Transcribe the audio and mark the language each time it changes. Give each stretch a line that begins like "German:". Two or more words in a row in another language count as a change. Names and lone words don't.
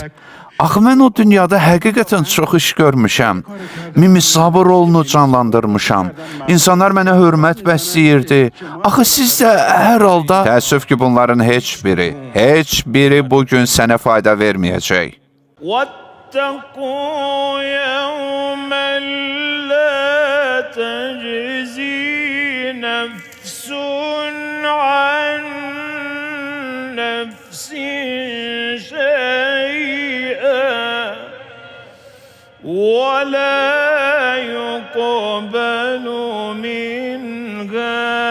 Azerbaijani: Axı mən o dünyada həqiqətən çox iş görmüşəm. Mimisabu rolunu canlandırmışam. İnsanlar mənə hörmət bəsləyirdi. Axı siz də hər halda... Təəssüf ki, bunların heç biri bugün sənə fayda verməyəcək.
Arabic: وَاتَّقُوا يَوْمًا لَا تَجْزِي نَفْسٌ عَنْ نَفْسٍ ولا يقبل منها